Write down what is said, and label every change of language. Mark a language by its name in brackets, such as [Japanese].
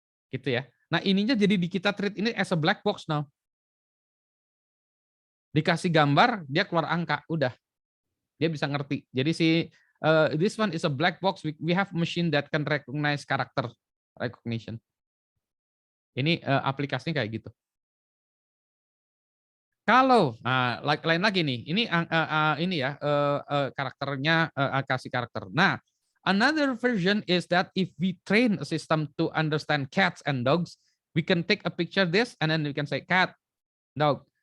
[Indonesian] Gitu ya. Nah, ininya jadi kita treat ini [English] as a black box now. [Indonesian] Dikasih gambar, dia keluar angka, udah. Dia bisa ngerti. [English] Jadi this one is a black box. We have machine that can recognize character recognition. [Indonesian] Ini aplikasinya kayak gitu. Kalau lain lagi nih, ini ya karakternya kasih karakter. [English] Nah, another version is that if we train a system to understand cats and dogs, we can take a picture this and then we can say cat, dog.